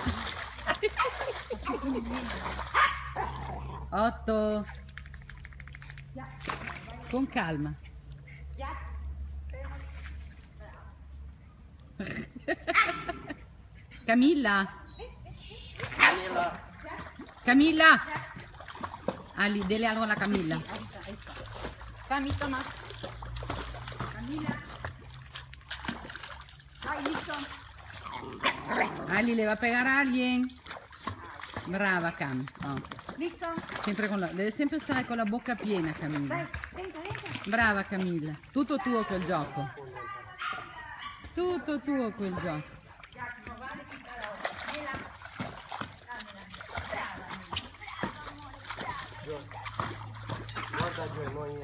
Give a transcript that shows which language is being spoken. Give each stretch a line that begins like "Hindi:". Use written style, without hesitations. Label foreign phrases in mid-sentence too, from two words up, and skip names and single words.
Italian: Otto! Con calma. Camilla! Camilla!
Spanish: Ali, dele algo a la Camilla. Cami, toma. Camila.
Italian: Vai, Nixon.
Spanish: Ali, le va a pegar a alguien.
Italian: Brava Cam. Oh. Nixon. Deve sempre stare con la bocca piena, Camilla. Dai, entra. Brava Camilla. Tutto tuo quel gioco. Tutto tuo quel gioco. Guarda Gioia, noi